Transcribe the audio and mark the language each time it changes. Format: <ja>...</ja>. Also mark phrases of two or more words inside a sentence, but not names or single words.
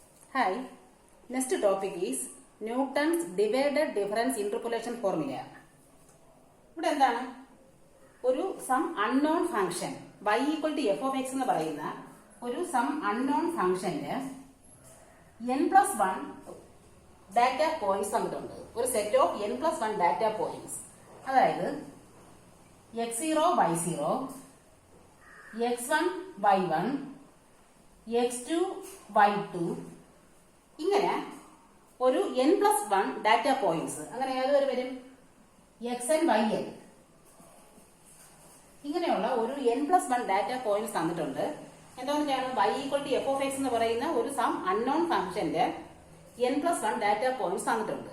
<en>Hi, next topic is Newton's divided difference interpolation formula.</en> <ml>ഇവിടെ എന്താണ് ഒരു</ml> <en>some unknown function</en> <ml>y</ml> <en>equal to f of x</en> <ml>എന്ന് പറയുന്ന ഒരു</ml> <en>some unknown</en> <ml>ഫംഗ്ഷന്റെ n+1</ml> <en>data points</en> <ml>തന്നിട്ടുണ്ട്. ഒരു</ml> <en>set of n+1 data points,</en> <ml>അതായത് x0 y0, x1 y1, x2 y2, ഇങ്ങനെ ഒരു n+1</ml> <en>data points.</en> <ml>അങ്ങനെ ഏതൊരു വരും xn yn, ഇങ്ങനെയുള്ള ഒരു n+1</ml> <en>data points</en> <ml>തന്നിട്ടുണ്ട്. എന്താണ് y</ml> <en>equal to f of x</en> <ml>എന്ന് പറയുന്ന ഒരു</ml> <en>some unknown</en> <ml>ഫംഗ്ഷന്റെ n+1</ml> <en>data points</en> <ml>തന്നിട്ടുണ്ട്.</ml>